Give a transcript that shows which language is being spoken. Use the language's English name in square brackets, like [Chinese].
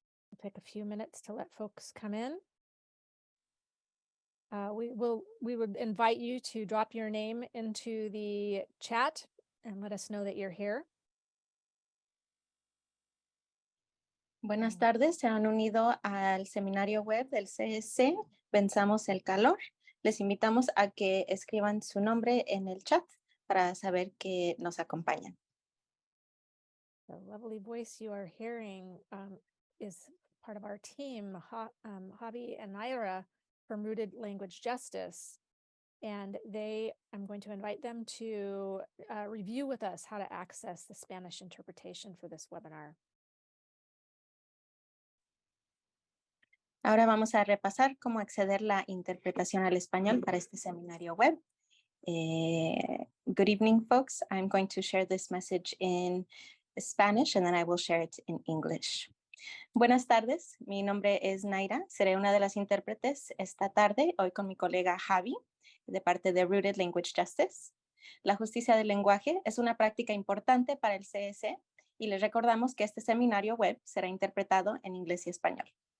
[English] We'll take a few minutes to let folks come in. We would invite you to drop your name into the chat and let us know that you're here. [Spanish] Buenas tardes, se han unido al seminario web del CEC, Venzamos el Calor. Les invitamos a que escriban su nombre en el chat para saber que nos acompañan. [English] The lovely voice you are hearing is part of our team, Javi and Naira from Rooted Language Justice. And I'm going to invite them to review with us how to access the Spanish interpretation for this webinar. [Spanish] Ahora vamos a repasar cómo acceder la interpretación al español para este seminario web. [English] Good evening, folks. I'm going to share this message in Spanish and then I will share it in English. [Spanish] Buenas tardes, mi nombre es Naira. Seré una de las intérpretes esta tarde, hoy con mi colega Javi, de parte de Rooted Language Justice. La justicia del lenguaje es una práctica importante para el CEC y les recordamos que este seminario web será interpretado en inglés y español.